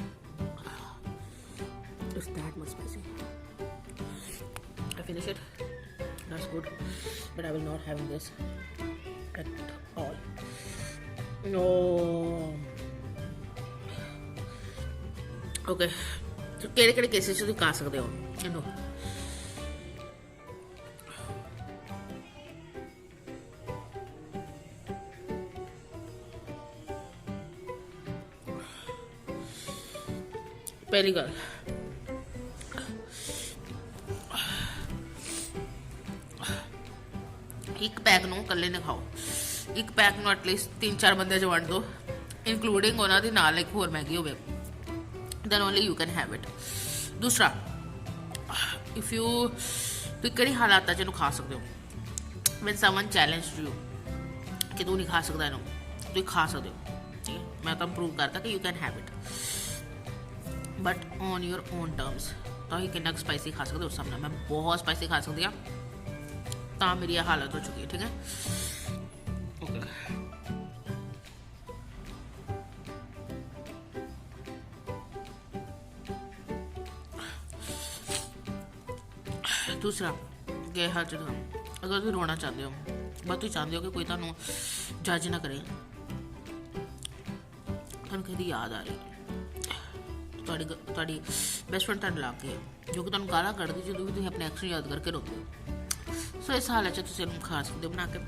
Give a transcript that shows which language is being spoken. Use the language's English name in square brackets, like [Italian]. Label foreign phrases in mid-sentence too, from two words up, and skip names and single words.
[English] It's that much spicy. I finish it. That's good, but I will not having this at all. No. Okay. [Punjabi] So ਕਿਹੜੇ ਕੇਸਿਸ ਤੁਸੀਂ ਖਾ ਸਕਦੇ ਹੋ ਇਹਨੂੰ? ਪਹਿਲੀ ਗੱਲ, ਇੱਕ ਪੈਕ ਨੂੰ ਇਕੱਲੇ ਨਾ ਖਾਓ, ਇੱਕ ਪੈਕ ਨੂੰ ਐਟਲੀਸਟ 3-4 ਬੰਦੇ 'ਚ ਵੰਡ ਦਿਓ, ਇਨਕਲੂਡਿੰਗ ਉਹਨਾਂ ਦੇ ਨਾਲ ਇੱਕ ਹੋਰ ਮੈਗੀ ਹੋਵੇ, [English] then only you can have it. [Punjabi] ਦੂਸਰਾ, [English] if you [Punjabi] ਤੁਸੀਂ ਕਿਹੜੀ ਹਾਲਾਤਾਂ 'ਚ ਇਹਨੂੰ ਖਾ ਸਕਦੇ ਹੋ? [English] when someone challenged you [Punjabi] ਕਿ ਤੂੰ ਨਹੀਂ ਖਾ ਸਕਦਾ ਇਹਨੂੰ, ਤੁਸੀਂ ਖਾ ਸਕਦੇ ਹੋ, ਠੀਕ ਹੈ? ਮੈਂ ਤਾਂ ਪ੍ਰੂਵ ਕਰਤਾ ਕਿ [English] you can have it, but on your own terms. [Punjabi] ਤੁਸੀਂ ਕਿੰਨਾ ਸਪਾਈਸੀ ਖਾ ਸਕਦੇ ਹੋ ਉਸ ਸਾਹਮਣੇ? ਮੈਂ ਬਹੁਤ ਸਪਾਈਸੀ ਖਾ ਸਕਦੀ ਹਾਂ, ਤਾਂ ਮੇਰੀ ਇਹ ਹਾਲਤ ਹੋ ਚੁੱਕੀ ਹੈ, ਠੀਕ ਹੈ? ਓਕੇ। ਦੂਸਰਾ, ਕਿ ਹਰ ਜਗ੍ਹਾ ਅਗਰ ਤੁਸੀਂ ਰੋਣਾ ਚਾਹੁੰਦੇ ਹੋ, ਬਸ ਤੁਸੀਂ ਚਾਹੁੰਦੇ ਹੋ ਕਿ ਕੋਈ ਤੁਹਾਨੂੰ ਜੱਜ ਨਾ ਕਰੇ, ਤੁਹਾਨੂੰ ਕਿਹਦੀ ਯਾਦ ਆ ਰਹੀ, ਤੁਹਾਡੀ [English] best friend [Punjabi] ਤੁਹਾਨੂੰ ਲਾ ਕੇ ਜੋ ਕਿ ਤੁਹਾਨੂੰ ਗਾਲਾਂ ਕੱਢਦੀ ਜਦੋਂ ਵੀ ਤੁਸੀਂ ਆਪਣੇ ਐਕਸ਼ਨ ਯਾਦ ਕਰਕੇ ਰੋਂਦੇ ਹੋ, ਸੋ ਇਸ ਹਾਲਤ 'ਚ ਤੁਸੀਂ ਇਹਨੂੰ ਖਾ ਸਕਦੇ ਹੋ ਬਣਾ ਕੇ।